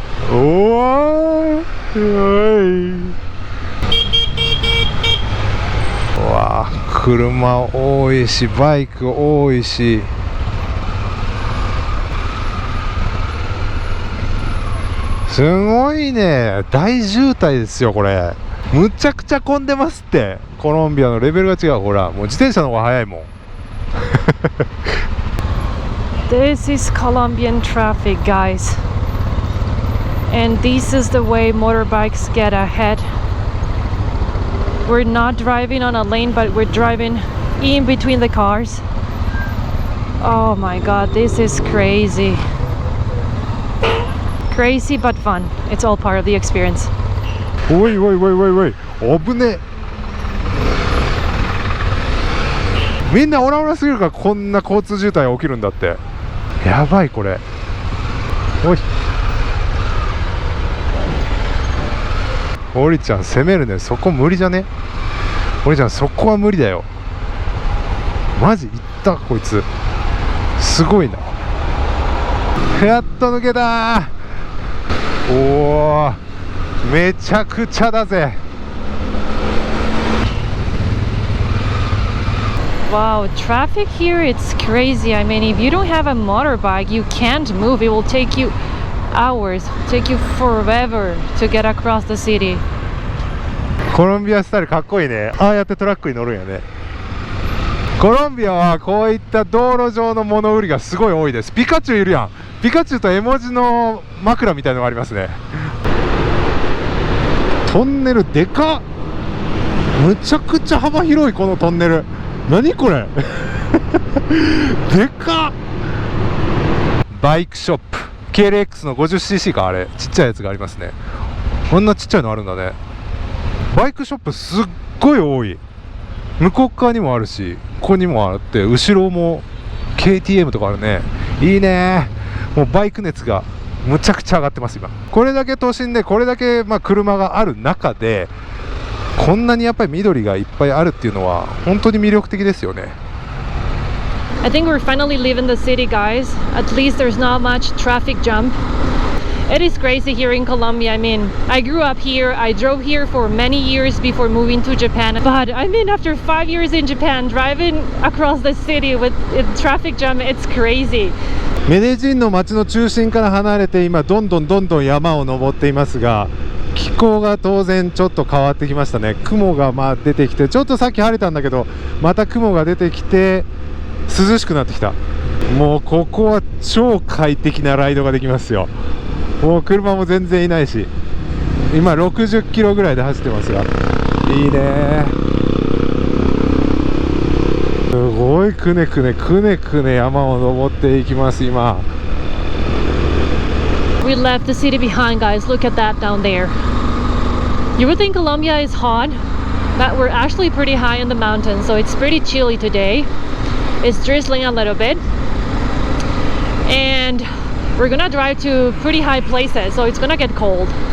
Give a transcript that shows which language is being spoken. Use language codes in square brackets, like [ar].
[ja] おーい、うわー、車多いしバイク多いし、すごいね。大渋滞ですよこれ。むちゃくちゃ混んでますって。コロンビアのレベルが違う。ほらもう自転車の方が速いもん [en] This is Colombian traffic, guys. And this is the way motorbikes get ahead. We're not driving on a lane, but we're driving in between the cars. Oh my god, this is crazy. Crazy but fun. It's all part of the experience. [ja] おいおいおいおいおい、危ねえ。みんなオラオラすぎるからこんな交通渋滞が起きるんだって。やばいこれ。おい、オリちゃん攻めるね。そこ無理じゃね。オリちゃんそこは無理だよ。マジいったこいつ、すごいな。やっと抜けた。おお、めちゃくちゃだぜ。 [en] Wow, traffic here, it's crazy. I mean, if you don't have a motorbike, you can't move. It will take you hours, take you forever to get across the city. [ja] コロンビアスタイルかっこいいね。ああやってトラックに乗るんやね。コロンビアはこういった道路上の物売りがすごい多いです。ピカチュウいるやん。ピカチュウと絵文字の枕みたいなのがありますね。トンネルでかっ。むちゃくちゃ幅広いこのトンネル。何これでかっ。バイクショップ KLX の 50cc か、あれちっちゃいやつがありますね。こんなちっちゃいのあるんだね。バイクショップすっごい多い。向こう側にもあるし、ここにもあって、後ろも KTM とかあるね。いいね。もうバイク熱がむちゃくちゃ上がってます今。これだけ都心でこれだけ車がある中で、こんなにやっぱり緑がいっぱいあるっていうのは本当に魅力的ですよね。 [en] I think we're finally leaving the city, guys. At least there's not much traffic jam. It is crazy here in Colombia. I mean, I grew up here. I drove here for many years before moving to Japan. But I mean, after 5 years in Japan, driving across the city with traffic jam, it's crazy. [ja] メデジンの街の中心から離れて今どんどん山を登っていますが、気候が当然ちょっと変わってきましたね。雲が出てきて、ちょっとさっき晴れたんだけどまた雲が出てきて涼しくなってきた。もうここは超快適なライドができますよ。もう車も全然いないし、今60キロぐらいで走ってますが、いいね。すごいくねくね山を登っていきます今。 [en] We left the city behind, guys. Look at that down there. You would think Colombia is hot, but we're actually pretty high in the mountains, so it's pretty chilly today. It's drizzling a little bit. And we're gonna drive to pretty high places, so it's gonna get cold.